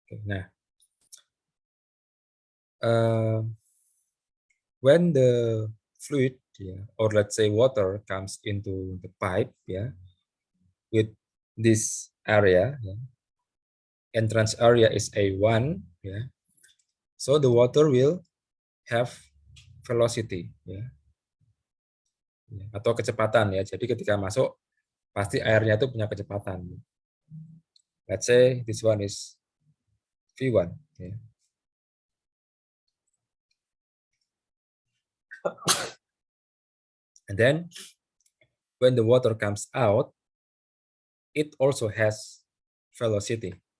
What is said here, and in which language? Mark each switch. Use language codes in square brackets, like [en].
[id] Nah, when the fluid, or let's say water, comes into the pipe, with this area, entrance area is A1, so the water will have velocity, atau kecepatan, ya. Jadi ketika masuk pasti airnya itu punya kecepatan. [en] Let's say this one is V1, and then when the water comes out, it also has velocity.